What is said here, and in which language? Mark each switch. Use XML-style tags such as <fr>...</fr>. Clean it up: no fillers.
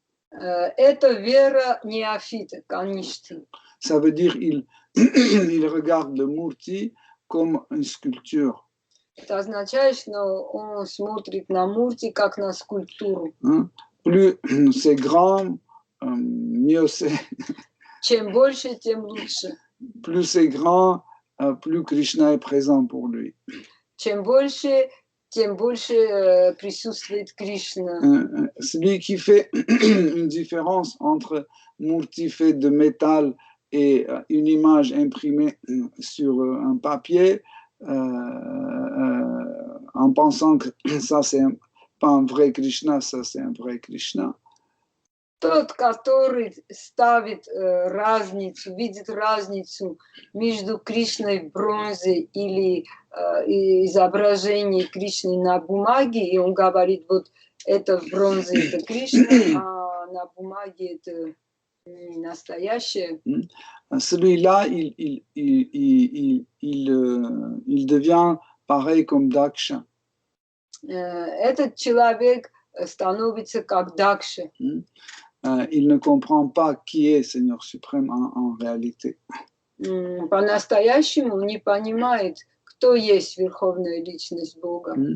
<ru>Это вера неофита, каништа.</ru> <fr>Ça veut dire il regarde le murti comme une sculpture.</fr> <ru>Это означает, что он смотрит на мурти как на скульптуру.</ru> <fr>Plus c'est grand, mieux c'est.</fr> <ru>Чем больше, тем лучше.</ru> <fr>Plus c'est grand, plus Krishna est présent pour lui.</fr> <ru>Чем больше, тем больше присутствует Кришна.</ru> <fr>Celui qui fait une différence entre murti fait de métal et une image imprimée sur un papier, en pensant que ça c'est pas un vrai Krishna, ça c'est un vrai Krishna.</fr> <ru>Тот, который ставит разницу, видит разницу между Кришной в бронзе или изображение Кришны на бумаге, и он говорит, вот это в бронзе это Кришна, а на бумаге это не настоящее.</ru> <fr>Celui-là, il devient pareil comme Daksha.</fr> <ru>Этот человек становится как Дакша.</ru> <fr>Il ne comprend pas qui est Seigneur suprême en réalité.</fr> <ru>По-настоящему не понимает, кто есть Верховная Личность Бога.</ru>